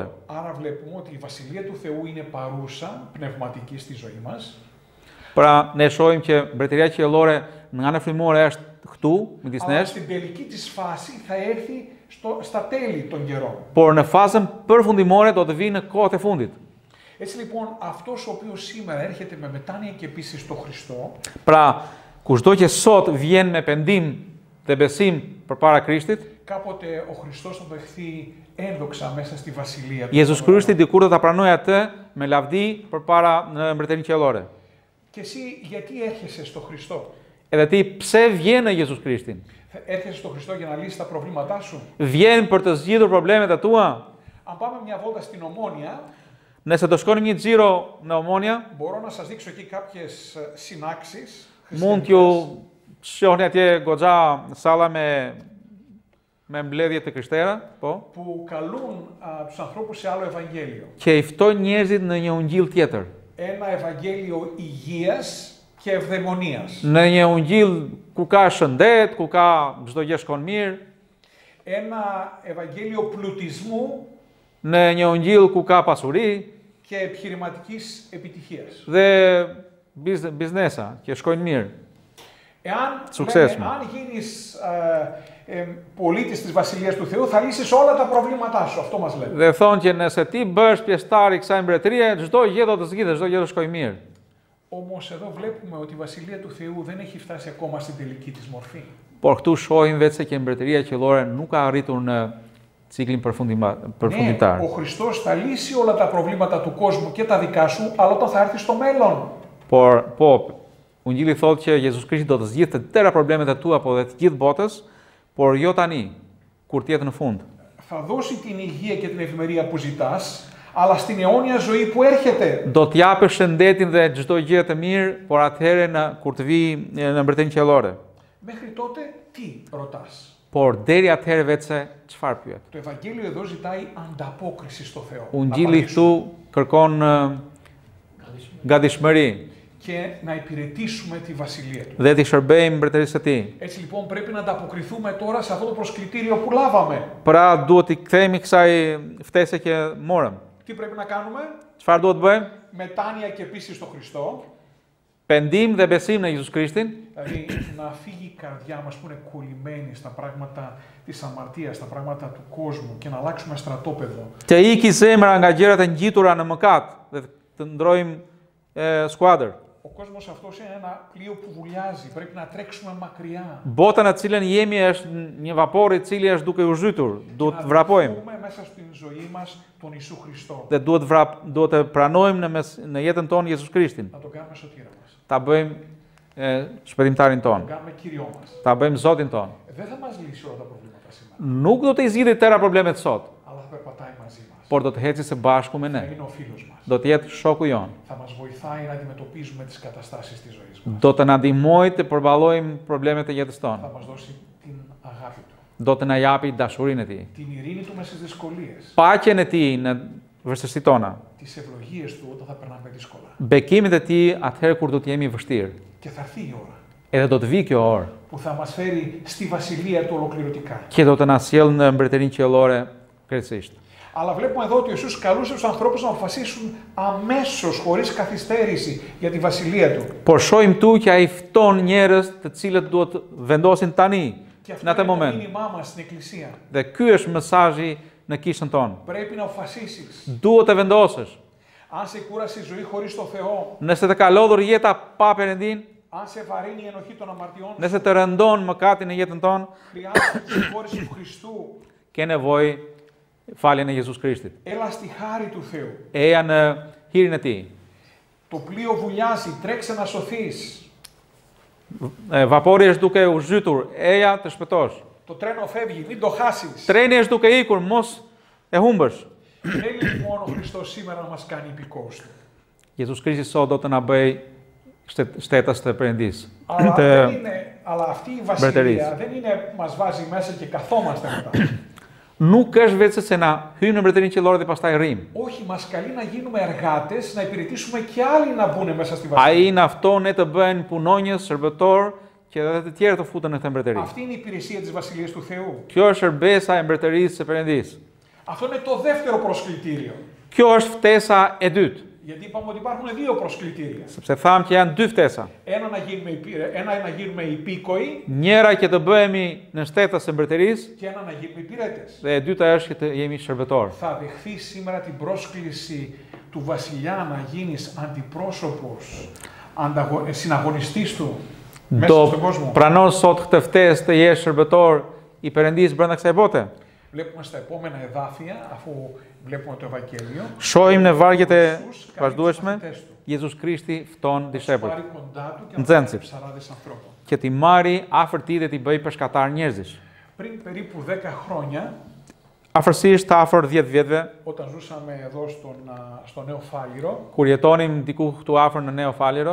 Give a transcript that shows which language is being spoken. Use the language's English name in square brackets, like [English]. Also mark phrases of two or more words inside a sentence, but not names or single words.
[Greek] Άρα βλέπουμε ότι η βασιλεία του Θεού είναι παρούσα πνευματική στη ζωή μας. [Albanian] Pra ne shohim që mbretëria qiellore nga ana frymore është këtu midis nesh. [Greek] Στην τελική της φάση θα έρθει στα τέλη των καιρών. [Albanian] Por në fazën përfundimore do të vijë në kohët e fundit. [Greek] Έτσι λοιπόν, αυτός ο οποίος σήμερα έρχεται με μετάνοια και πίστη στο Χριστό, [Albanian] Pra, kushdo që sot vjen me pendim dhe besim përpara Krishtit, [Greek] κάποτε ο Χριστός θα το δεχθεί ένδοξα μέσα στη βασιλεία του. [Albanian] Jezus Krishti dikur do ta pranojë atë me lavdi përpara në mbretërinë qiellore. [Greek] Και εσύ γιατί έρχεσαι στο Χριστό? [Albanian] Edhe ti pse vjen në Jezus Krishtin? [Greek] Έρχεσαι στο Χριστό για να λύσεις τα προβλήματά σου. [Albanian] Vjen për të zgjidhur problemet e tua? [Greek] Αν πάμε μια βόλτα στην Ομόνια, [Albanian] Nëse do shkonim një xhiro në Omonia, [Greek] μπορώ να σας δείξω εκεί κάποιες συνάξεις. [Albanian] Mund t'ju shohni atje goxha salla me mbledhje të krishtera, po, [Greek] που καλούν τους ανθρώπους σε άλλο Ευαγγέλιο. [Albanian] që i ftojnë njerëzit në një ungjill tjetër. [Greek] Ένα Ευαγγέλιο υγείας και ευδαιμονίας. [Albanian] Në një ungjill ku ka shëndet, ku ka çdo gjë shkon mirë, [Greek] Ένα Ευαγγέλιο πλουτισμού [Albanian] në një ungjill ku ka pasuri [Greek] και επιχειρηματικής επιτυχίας. [Albanian] dhe biznesa që shkojnë mirë. [Greek] Αν γίνεις πολίτης της Βασιλείας του Θεού, θα λύσεις όλα τα προβλήματά σου. Αυτό μας λέει. [Albanian] Dhe thonë që nëse ti bësh pjesëtar i kësaj mbretërie, çdo gjë do të zgjidhet, çdo gjë do shkojë mirë. [Greek] Όμως εδώ βλέπουμε ότι η Βασιλεία του Θεού δεν έχει φτάσει ακόμα στην τελική της μορφή. [Albanian] Por këtu shohim vetë se që mbretëria qiellore nuk ka arritur në ciklin përfunditar. [Greek] Ο Χριστός θα λύσει όλα τα προβλήματα του κόσμου και τα δικά σου, αλλά όταν θα έρθει στο μέλλον. [Albanian] Por, po, Ungjilli thotë që Jezus Krishti do të zgjidhte të tëra problemet e tua po dhe të gjithë botës, por jo tani, kur të jetë në fund. [Greek] Θα δώσει την υγεία και την ευημερία που ζητάς, αλλά στην αιώνια ζωή που έρχεται. [Albanian] Do të japësh shëndetin dhe çdo gjë të mirë, por atëherë kur të vijë në mbretërinë qiellore. [Greek] Μέχρι τότε τι ρωτάς? [Albanian] Por deri atëherë vetëse çfarë pyet? [Greek] Το Ευαγγέλιο εδώ ζητάει ανταπόκριση στο Θεό. [Albanian] Ungjilli këtu kërkon gatishmëri [Greek] και να υπηρετήσουμε τη βασιλεία του. [Albanian] Dhe t'i shërbejmë mbretërisë së tij. [Greek] Έτσι λοιπόν πρέπει να ανταποκριθούμε τώρα σε αυτό το προσκλητήριο που λάβαμε. [Albanian] Pra duhet t'i kthehemi kësaj ftese që morëm. [Greek] Τι πρέπει να κάνουμε? [Albanian] Çfarë duhet bëjmë? [Greek] Μετάνοια και πίστη στο Χριστό. [Albanian] Pendim dhe besim në Jezus Krishtin. [Greek] Δηλαδή να φύγει η καρδιά μας που είναι κολλημένη στα πράγματα της αμαρτίας, στα πράγματα του κόσμου και να αλλάξουμε στρατόπεδο. [Albanian] Të iki zemra nga gjërat e ngjitura në mëkat dhe të ndrojmë skuadër. [Greek] Ο κόσμος αυτός είναι ένα πλοίο που βουλιάζει. Πρέπει να τρέξουμε μακριά. [Albanian] Bota në cilën jemi është një vapor I cili është duke u zhytur. Duhet të vrapojmë. [Greek] Να δούμε μέσα στην ζωή μας τον Ιησού Χριστό. [Albanian] Dhe duhet të pranojmë në jetën tonë Jezus Krishtin. [Greek] Να τον κάνουμε σωτήρα μας. [Albanian] Ta bëjmë shpëtimtarin [Greek] Να τον [Albanian] ton. [Greek] κάνουμε Κυριό μας. [Albanian] Ta bëjmë Zotin ton. [Greek] Δεν θα μας λύσει όλα τα προβλήματα σήμερα. [Albanian] Nuk do të I zgjidhë tëra problemet sot, [Greek] Αλλά θα περπατάει μαζί μας. [Albanian] por do të heci së bashku me [Greek] Θα [Albanian] ne. [Greek] είναι ο φίλος μας. [Albanian] Do të jetë shoku jon. [Greek] Θα μας βοηθάει να αντιμετωπίζουμε τις καταστάσεις της ζωής μας. [Albanian] Do të na ndihmojë të përballojmë problemet e jetës [Greek] Θα [Albanian] tonë. [Greek] μας δώσει την αγάπη του. [Albanian] Do të na japi dashurinë e tij. [Greek] Την ειρήνη του μέσα στις δυσκολίες. [Albanian] Paqen e tij në vështirësitë tona. [Greek] Τις ευλογίες του όταν θα περνάμε δύσκολα. [Albanian] Bekimet e tij atëherë kur do të jemi vështirë. [Greek] Και θα έρθει η ώρα [Albanian] Edhe do të vi kjo orë [Greek] που θα μας φέρει στη βασιλεία του ολοκληρωτικά. [Albanian] që do të na sjellë në mbretërinë qiellore krejtësisht. [Greek] Αλλά βλέπουμε εδώ ότι ο Ιησούς καλούσε τους ανθρώπους να αποφασίσουν αμέσως, χωρίς καθυστέρηση, για τη βασιλεία του. [Albanian] Por shohim tu që ai fton njerëz të cilët duhet të vendosin tani, [Greek] Και αυτό [Albanian] në atë [Greek] είναι το [Albanian] moment. [Greek] μήνυμά μας στην Εκκλησία. [Albanian] Dhe ky është mesazhi në kishën tonë. [Greek] Πρέπει να αποφασίσεις. [Albanian] Duhet të vendosësh. [Greek] Αν σε κούρασε η ζωή χωρίς το Θεό, [Albanian] Nëse të ka lodhur jeta pa Perëndin, [Greek] αν σε βαρύνει η ενοχή των αμαρτιών, [Albanian] nëse të rëndon mëkatin në jetën tonë, [Greek] χρειάζεται τη συγχώρεση του Χριστού. [Albanian] ke nevojë faljen e Jezus Krishtit. [Greek] Έλα στη χάρη του Θεού. [Albanian] Eja në hirin e tij. [Greek] Το πλοίο βουλιάζει, τρέξε να σωθείς. [Albanian] Vapori është duke u zhytur, eja të shpëtosh. [Greek] Το τρένο φεύγει, μην το χάσεις. [Albanian] Treni është duke ikur, mos e humbësh. [Greek] Θέλει μόνο ο Χριστός σήμερα να μας κάνει υπηκόους του. [Albanian] Jezus Krishti sot do të na bëj shtetës të Perëndis. [Greek] Αλλά αυτή η βασιλεία δεν είναι μας βάζει μέσα και καθόμαστε μετά. [Albanian] Nuk është vetë se na hyjmë në mbretërinë qiellore dhe pastaj rrim. [Greek] Όχι, μας καλεί να γίνουμε εργάτες, να υπηρετήσουμε και άλλοι να μπουν μέσα στη βασιλεία. [Albanian] Ai na fton ne të bëhen punonjës, shërbëtor, që edhe të tjerë të futen në këtë mbretëri. [Greek] Αυτή είναι η υπηρεσία της βασιλείας του Θεού. [Albanian] Kjo është shërbesa e mbretërisë së Perëndis. [Greek] Αυτό είναι το δεύτερο προσκλητήριο. [Albanian] Kjo është ftesa e dytë, [Greek] Γιατί είπαμε ότι υπάρχουν δύο προσκλητήρια. [Albanian] sepse thamë që janë dy ftesa. [Greek] Ένα να γίνουμε υπήκοοι [Albanian] Njëra që të bëhemi në shtetës së mbretërisë [Greek] και ένα να γίνουμε υπηρέτες. [Albanian] dhe e dyta është që të jemi shërbëtor. [Greek] Θα δεχθείς σήμερα την πρόσκληση του βασιλιά να γίνεις αντιπρόσωπος, συναγωνιστής του μέσα στον κόσμο. [Albanian] Pranon sot këtë ftesë të jesh shërbëtor I Perëndisë brenda kësaj bote. [Greek] Βλέπουμε στα επόμενα εδάφια, αφού βλέπουμε το Ευαγγέλιο, [Albanian] Shohim në vargjet e [Greek] Ιησούς καλεί τους [Albanian] vazhdueshme, [Greek] μαθητές του. [Albanian] Jezus Krishti fton [Greek] Να τους [Albanian] dishepujt [Greek] πάρει κοντά του και να [Albanian] Nxënësit. [Greek] τους πάρει 40 ανθρώπων. [Albanian] që t'i marri afër tij dhe t'i bëj peshkatar njerëzish. [Greek] Πριν περίπου 10 χρόνια, [Albanian] Afërsisht afër 10 vjetëve, [Greek] όταν ζούσαμε εδώ στο Νέο Φάληρο, [Albanian] kur jetonim diku këtu afër në Neo Faliro,